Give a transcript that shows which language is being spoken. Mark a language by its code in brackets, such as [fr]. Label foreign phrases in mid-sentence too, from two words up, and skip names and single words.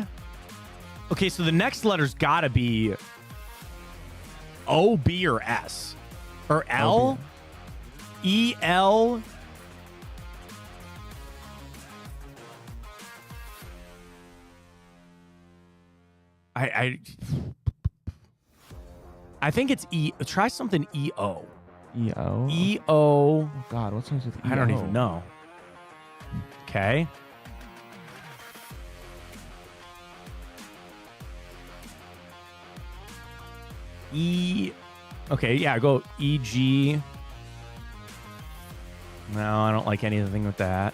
[en] Okay, so the next letter's got to be O, B, or S. Or L? E, L. I think it's E. Try something E-O. E-O? E-O. Oh, God, what starts with E-O? I don't even know. Okay. E. Okay, yeah, go E-G. No, I don't like anything with that.